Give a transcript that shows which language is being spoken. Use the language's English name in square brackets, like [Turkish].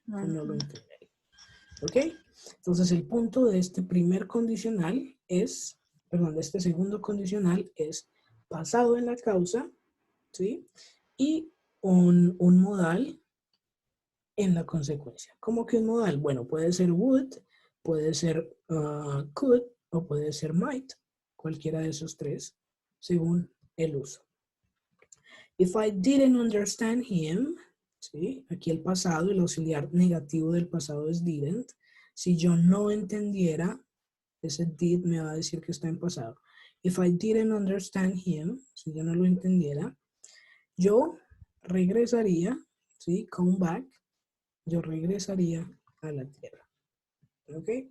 [Spanish] Yo no lo entendería. ¿Ok? Entonces el punto de este primer condicional es, perdón, de este segundo condicional es pasado en la causa, ¿sí? Y un modal en la consecuencia. ¿Cómo que un modal? Bueno, puede ser would, puede ser could o puede ser might. Cualquiera de esos tres, según el uso. [English] If I didn't understand him, [Spanish] ¿sí? Aquí el pasado, el auxiliar negativo del pasado es didn't. Si yo no entendiera, ese did me va a decir que está en pasado. [English] If I didn't understand him, [Spanish] si yo no lo entendiera, yo regresaría, ¿sí? [English] Come back, [Spanish] yo regresaría a la tierra. ¿Ok?